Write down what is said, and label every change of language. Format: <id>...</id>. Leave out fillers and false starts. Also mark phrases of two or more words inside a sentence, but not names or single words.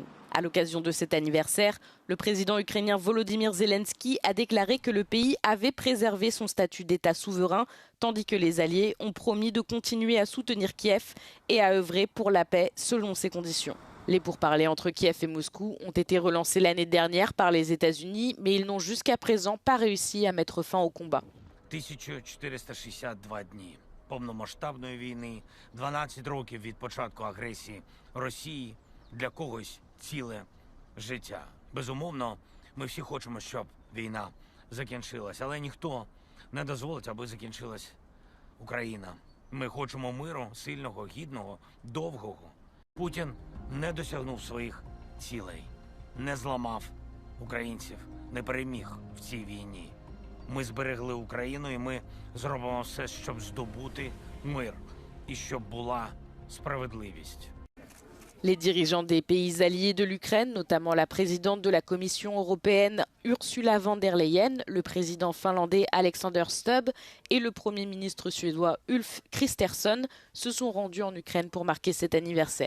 <fr>À l'occasion de cet anniversaire, le président ukrainien Volodymyr Zelensky a déclaré que le pays avait préservé son statut d'État souverain, tandis que les Alliés ont promis de continuer à soutenir Kiev et à œuvrer pour la paix selon ses conditions. Les pourparlers entre Kiev et Moscou ont été relancés l'année dernière par les États-Unis, mais ils n'ont jusqu'à présent pas réussi à mettre fin au combat.</fr> <uk>1462 дні повномасштабної війни, 12 років від початку агресії Росії, для когось ціле життя. Безумовно, ми всі хочемо, щоб війна закінчилась, але ніхто не дозволить, аби закінчилась Україна. Ми хочемо миру, сильного, гідного, довгого. Путін не досягнув своїх цілей, не зламав українців, не переміг в цій війні. Ми зберегли Україну і ми зробимо все, щоб здобути мир і щоб була справедливість.</uk> <fr>Les dirigeants des pays alliés de l'Ukraine, notamment la présidente de la Commission européenne Ursula von der Leyen, le président finlandais Alexander Stubb et le premier ministre suédois Ulf Kristersson, se sont rendus en Ukraine pour marquer cet anniversaire.</fr>